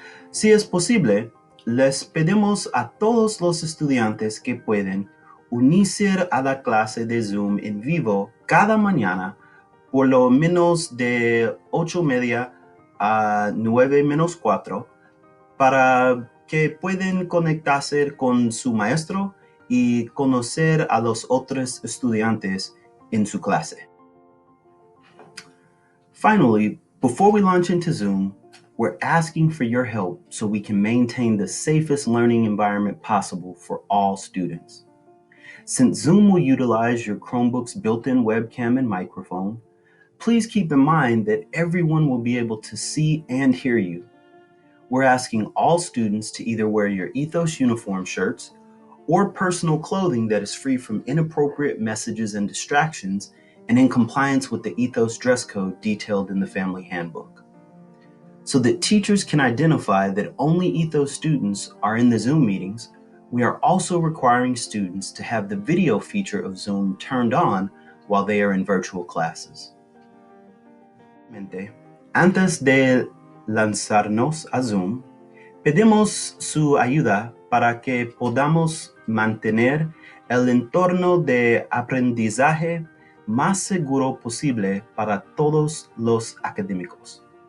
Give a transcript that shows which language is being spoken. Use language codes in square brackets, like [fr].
[es] Si es posible, les pedimos a todos los estudiantes que pueden unirse a la clase de Zoom en vivo cada mañana por lo menos de 8:30 a 9:45 para que puedan conectarse con su maestro y conocer a los otros estudiantes en su clase. [en] Finally, before we launch into Zoom, we're asking for your help so we can maintain the safest learning environment possible for all students. Since Zoom will utilize your Chromebook's built-in webcam and microphone, please keep in mind that everyone will be able to see and hear you. We're asking all students to either wear your Ethos uniform shirts or personal clothing that is free from inappropriate messages and distractions and in compliance with the Ethos dress code detailed in the family handbook. So that teachers can identify that only Ethos students are in the Zoom meetings, we are also requiring students to have the video feature of Zoom turned on while they are in virtual classes. [es] Antes de lanzarnos a Zoom, pedimos su ayuda para que podamos mantener el entorno de aprendizaje más seguro posible para todos los académicos.